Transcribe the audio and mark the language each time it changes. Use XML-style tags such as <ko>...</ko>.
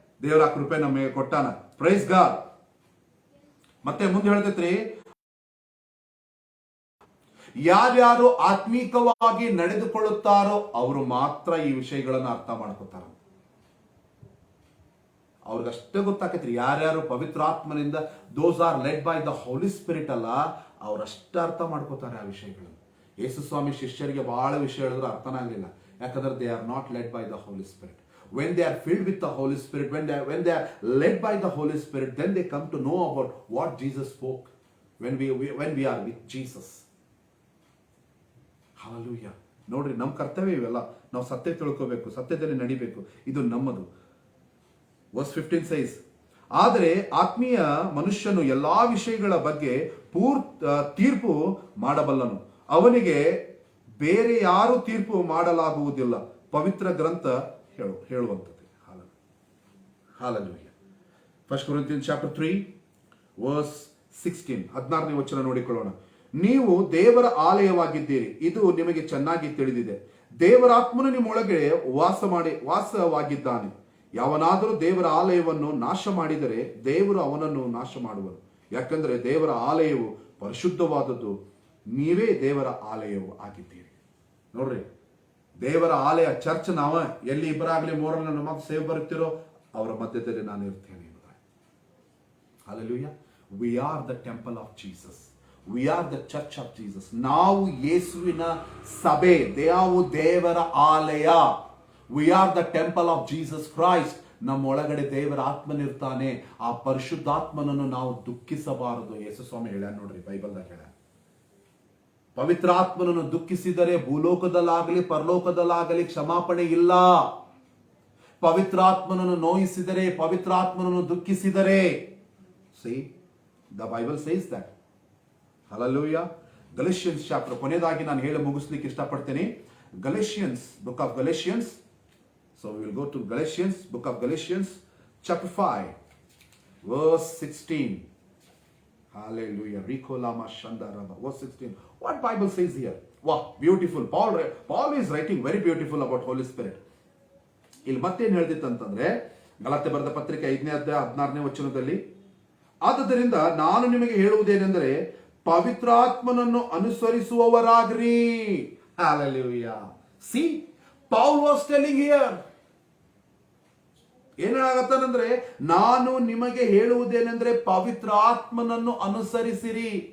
<kn>ದೇವರ ಕೃಪೆ ನಮಗೆ ಕೊಟ್ಟಾನ. Praise God. ಮತ್ತೆ ಮುಂದೆ ಹೇಳ್ತೈತ್ರಿ, ಯಾರ್ಯಾರು ಆತ್ಮೀಕವಾಗಿ ನಡೆದುಕೊಳ್ಳುತ್ತಾರೋ ಅವರು ಮಾತ್ರ ಈ ವಿಷಯಗಳನ್ನು ಅರ್ಥ ಮಾಡ್ಕೋತಾರ. ಅವ್ರಿಗಷ್ಟೇ ಗೊತ್ತಾಕೈತ್ರಿ ಯಾರ್ಯಾರು ಪವಿತ್ರಾತ್ಮನಿಂದ,</kn> <en>those are led by the Holy Spirit</en> <kn>ಅಲ್ಲ, ಅವ್ರಷ್ಟೇ ಅರ್ಥ ಮಾಡ್ಕೋತಾರೆ ಆ ವಿಷಯಗಳನ್ನು. ಯೇಸು ಸ್ವಾಮಿ ಶಿಷ್ಯರಿಗೆ ಬಹಳ ವಿಷಯ ಹೇಳಿದ್ರು ಅರ್ಥನೇ ಆಗಲಿಲ್ಲ. ಯಾಕಂದ್ರೆ</kn> <en>They are not led by the Holy Spirit. When they are filled with the Holy Spirit, when they are led by the Holy Spirit, then they come to know about what Jesus spoke when we are with Jesus.</en> <kn>Hallelujah. ನೋಡ್ರಿ, ನಮ್ಮ ಕರ್ತವ್ಯ ಇವೆಲ್ಲ. ನಾವು ಸತ್ಯ ತಿಳ್ಕೋಬೇಕು, ಸತ್ಯದಲ್ಲಿ ನಡಿಬೇಕು. ಇದು ನಮ್ಮದು.</kn> <en>verse 15 says,</en> <kn>ಆದರೆ ಆತ್ಮೀಯ ಮನುಷ್ಯನು ಎಲ್ಲಾ ವಿಷಯಗಳ ಬಗ್ಗೆ ತೀರ್ಪು ಮಾಡಬಲ್ಲನು. ಅವನಿಗೆ ಬೇರೆ ಯಾರು ತೀರ್ಪು ಮಾಡಲಾಗುವುದಿಲ್ಲ. ಪವಿತ್ರ ಗ್ರಂಥ ಹೇಳುವಂಥದ್ದು. Hallelujah.</kn> <en>1 Corinthians chapter 3 verse 16,</en> <kn>16ನೇ ವಚನ ನೋಡಿಕೊಳ್ಳೋಣ. ನೀವು ದೇವರ ಆಲಯವಾಗಿದ್ದೀರಿ, ಇದು ನಿಮಗೆ ಚೆನ್ನಾಗಿ ತಿಳಿದಿದೆ. ದೇವರಾತ್ಮನು ನಿಮ್ಮೊಳಗೆ ವಾಸವಾಗಿದ್ದಾನೆ. ಯಾವನಾದರೂ ದೇವರ ಆಲಯವನ್ನು ನಾಶ ಮಾಡಿದರೆ ದೇವರು ಅವನನ್ನು ನಾಶ ಮಾಡುವನು. ಯಾಕಂದ್ರೆ ದೇವರ ಆಲಯವು ಪರಿಶುದ್ಧವಾದದ್ದು, ನೀವೇ ದೇವರ ಆಲಯವು ಆಗಿದ್ದೀರಿ. ನೋಡ್ರಿ, ದೇವರ ಆಲಯ ಚರ್ಚ್ ನಾವ ಎಲ್ಲಿ ಇಬ್ಬರಾಗ್ಲಿ ಮೂರನ್ನ ನನ್ನ ಮಾತು ಸೇವೆ ಬರುತ್ತೀರೋ ಅವರ ಮಧ್ಯದಲ್ಲಿ ನಾನು ಇರ್ತೇನೆ. Hallelujah.</kn> <en>We are the temple of Jesus. We are the church of Jesus.</en> <kn>ನಾವು ಯೇಸುವಿನ ಸಭೆ, ನಾವು ದೇವರ ಆಲಯ.</kn> <en>We are the temple of Jesus Christ.</en> <kn>ನಮ್ಮ ಒಳಗಡೆ ದೇವರ ಆತ್ಮನಿರ್ತಾನೆ. ಆ ಪರಿಶುದ್ಧಾತ್ಮನನ್ನು ನಾವು ದುಃಖಿಸಬಾರದು. ಯೇಸು ಸ್ವಾಮಿ ಹೇಳ್ಯಾನ ನೋಡ್ರಿ, ಬೈಬಲ್ದಾಗ ಹೇಳ್ಯಾನ. ಪವಿತ್ರಾತ್ಮನನ್ನು ದುಃಖಿಸಿದರೆ ಭೂಲೋಕದಲ್ಲಾಗಲಿ ಪರಲೋಕದಲ್ಲಾಗಲಿ ಕ್ಷಮಾಪಣೆ ಇಲ್ಲ. ಪವಿತ್ರಾತ್ಮನನ್ನು ನೋಯಿಸಿದರೆ, ಪವಿತ್ರಾತ್ಮನನ್ನು ದುಃಖಿಸಿದರೆ,</kn> <en>see, the Bible says that. Hallelujah. Galatians chapter,</en> <kn>ಕೊನೆಯದಾಗಿ ನಾನು ಹೇಳಿ ಮುಗಿಸ್ಲಿಕ್ಕೆ ಇಷ್ಟಪಡ್ತೀನಿ.</kn> <en>Galatians, book of Galatians. So we will go to Galatians, book of Galatians, chapter 5, verse 16. Hallelujah. Rikolama Shandaraba, verse 16. What Bible says here? Wow, beautiful. Paul is writing very beautiful about Holy Spirit.</en> <kn>ಇಲ್ಲಿ ಮತ್ತೇನು ಹೇಳ್ದಿತ್ತಂತಂದ್ರೆ, ಗಲಾತ್ಯ ಬರೆದ ಪತ್ರಿಕೆ 5ನೇ ಅಧ್ಯಾಯ 16ನೇ ವಚನದಲ್ಲಿ, ಆದುದರಿಂದ ನಾನು ನಿಮಗೆ ಹೇಳುವುದೇನೆಂದರೆ ಪವಿತ್ರಾತ್ಮನನ್ನು ಅನುಸರಿಸುವವರಾಗ್ರಿ. Hallelujah.</kn> <en>See, Paul was telling here,</en> <kn>ಏನಾಗತ್ತಂದ್ರೆ ನಾನು ನಿಮಗೆ ಹೇಳುವುದೇನೆಂದ್ರೆ ಪವಿತ್ರಾತ್ಮನನ್ನು ಅನುಸರಿಸಿರಿ.</kn>